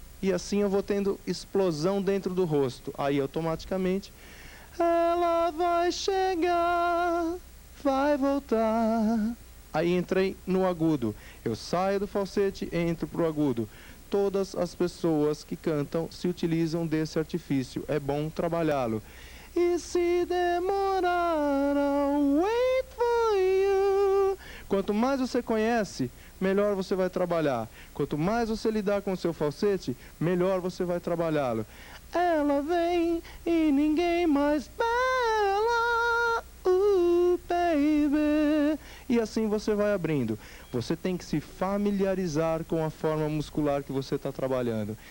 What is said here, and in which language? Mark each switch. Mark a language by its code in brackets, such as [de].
[pt] E assim eu vou tendo explosão dentro do rosto. Aí automaticamente, ela vai chegar, vai voltar. Aí entrei no agudo. Eu saio do falsete, entro pro agudo. Todas as pessoas que cantam se utilizam desse artifício. É bom trabalhá-lo. E se demorar, [en] I'll wait for you. [pt] Quanto mais você conhece, melhor você vai trabalhar. Quanto mais você lidar com o seu falsete, melhor você vai trabalhá-lo. Ela vem e ninguém mais bela, baby. E assim você vai abrindo. Você tem que se familiarizar com a forma muscular que você está trabalhando.